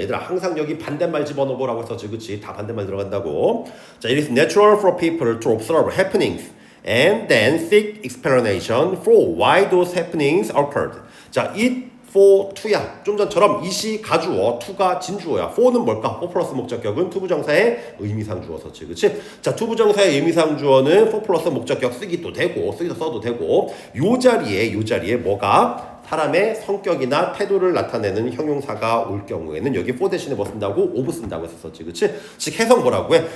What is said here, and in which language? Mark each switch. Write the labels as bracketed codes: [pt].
[ko] 얘들아 항상 여기 반대말 집어넣어보라고 했었지. 그치? 다 반대말 들어간다고. [en] 자, it is natural for people to observe happenings and then seek explanation for why those happenings occurred. [ko] 자, it for to야. 좀 전처럼 it이 가주어, to가 진주어야. for는 뭘까? for 플러스 목적격은 투부정사의 의미상 주어서지. 그치? 자, 투부정사의 의미상 주어는 for 플러스 목적격 쓰기도 되고, 쓰기도 써도 되고, 요 자리에 뭐가? 사람의 성격이나 태도를 나타내는 형용사가 올 경우에는 여기 for 대신에 뭐 쓴다고? of 쓴다고 했었지. 그치? 즉 해석 뭐라고 해?